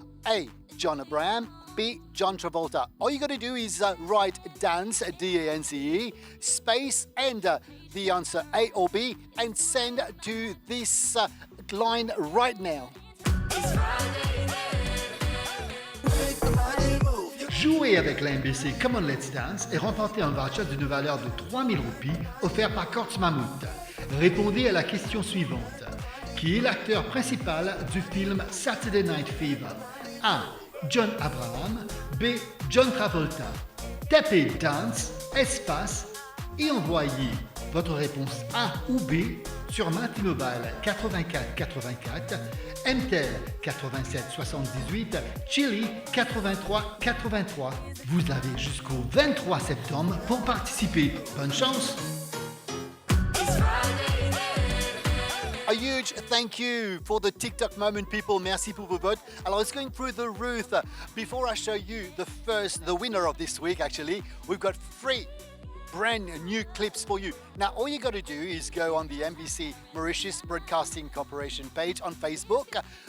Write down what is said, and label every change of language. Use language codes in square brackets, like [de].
[en] A. John Abraham. B. John Travolta. All you got to do is write dance, D-A-N-C-E, space, and the answer A or B, and send to this line right now. [fr] Jouez avec la MBC Come On Let's Dance et remportez un voucher d'une valeur de 3000 roupies offert par Courts Mammoth. Répondez à la question suivante. Qui est l'acteur principal du film Saturday Night Fever? A. John Abraham. B. John Travolta. Tapez Dance, espace et envoyez votre réponse A ou B sur Mint Mobile 84 84, MTEL 87 78, Chili 83 83. Vous avez jusqu'au 23 septembre pour participer. Bonne chance! [en] A huge thank you for the TikTok moment, people. [fr] Merci pour vos votes. Alors, [en] it's going through the roof. Before I show you the winner of this week, actually, we've got 3 brand new clips for you. Now, all you got to do is go on the MBC Mauritius Broadcasting Corporation page on Facebook.